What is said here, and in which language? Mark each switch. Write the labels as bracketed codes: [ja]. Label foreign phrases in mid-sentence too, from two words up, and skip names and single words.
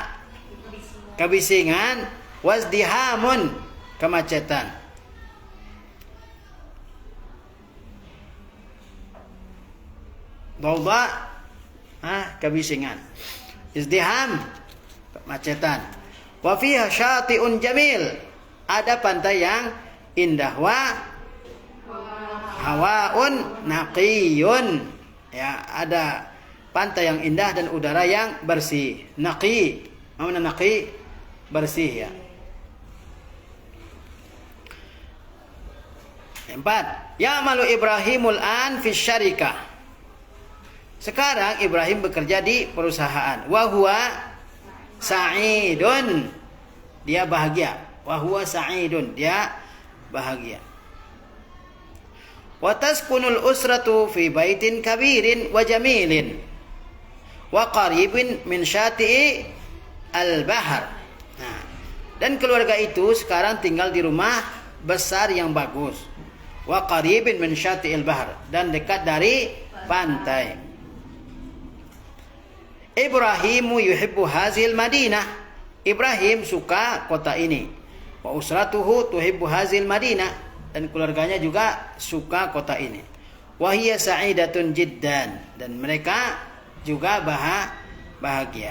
[id] Kebisingan. Wazdihamun. Kemacetan. Dawda. Kebisingan. Izdiham. [ar] Kemacetan. وفيها شاطئ جميل. [id] Ada pantai yang indah. [ar] وهواء نقي. [id] Ya, ada pantai yang indah dan udara yang bersih. Naqi. Mana naqi? Bersih ya. 4. [ar] يعمل إبراهيم الآن في شركة. [id] Sekarang Ibrahim bekerja di perusahaan. [ar] وهو سعيد. [id] Dia bahagia. [ar] وهو سعيد. [id] Dia bahagia. [ar] وتسكن الأسرة في بيت كبير وجميل. وقريب من شاطئ البحر. [id] Nah, dan keluarga itu sekarang tinggal di rumah besar yang bagus. [ar] وقريب من شاطئ البحر. [id] Dan dekat dari pantai. [ar] إبراهيم يحب هذه المدينة. [id] Ibrahim suka kota ini. [ar] وأسرته تحب هذه المدينة. [id] Dan keluarganya juga suka kota ini. [ar] وهي سعيدة جدا. [id] Dan mereka juga bahagia.